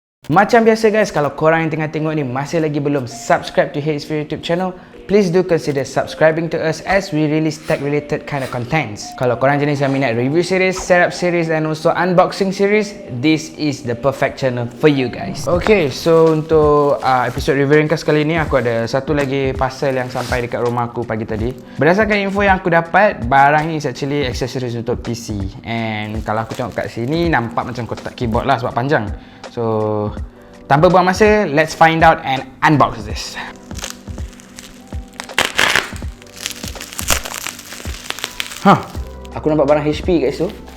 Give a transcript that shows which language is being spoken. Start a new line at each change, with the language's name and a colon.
Malay: Macam biasa guys, kalau korang yang tengah tengok ni masih lagi belum
English: subscribe to HeyIt'sFir YouTube channel, please do consider subscribing to us as we release tech related kind of contents.
Malay: Kalau korang jenis yang minat
English: review series, setup series and also unboxing series, this is the perfect channel for you guys. Okay, so
Malay: untuk episode review ringkas kali ni, aku ada satu lagi parcel yang sampai dekat rumah aku pagi tadi. Berdasarkan info yang aku dapat, barang ni is actually accessories untuk PC. And kalau aku tengok kat sini, nampak macam kotak keyboard lah sebab panjang.
English: So,
Malay: tanpa buang masa,
English: let's find out and unbox this.
Malay: Aku nampak barang HP guys tu.